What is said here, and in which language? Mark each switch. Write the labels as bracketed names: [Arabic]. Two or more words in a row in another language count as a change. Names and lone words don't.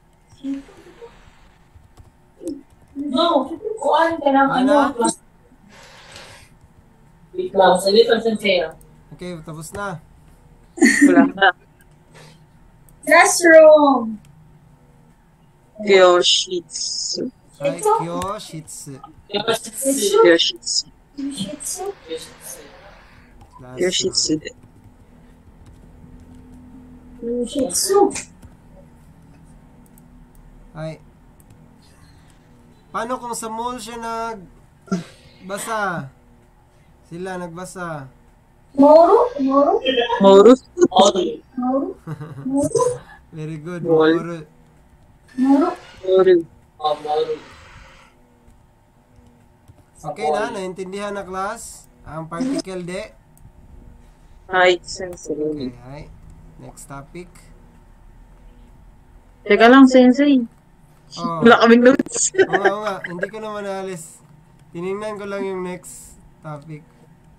[Filipino] No, kuhaan ka ng Ano? Wait lang, salit ang sensei. okay, tapos na. Wala na. Classroom. Kyoshitsu. Ay, Kyoshitsu. Kyoshitsu. Shitsu. Classroom. Kyoshitsu. Shitsu. Ay. Paano kung sa mall siya nagbasa? Sila nagbasa. Moru. Moru. Moru. Moru. Moru. [English] Very good. [Filipino] Mall. Moru. Moru. Moru. Okay na, naintindihan na class ang particle de. Hi, sensei. [English] Okay, hi. Next topic. [Filipino] Teka lang, sensei. Oh, Wala kaming notes. oo nga, hindi ko naman alis. Tinignan ko lang yung [English] next topic.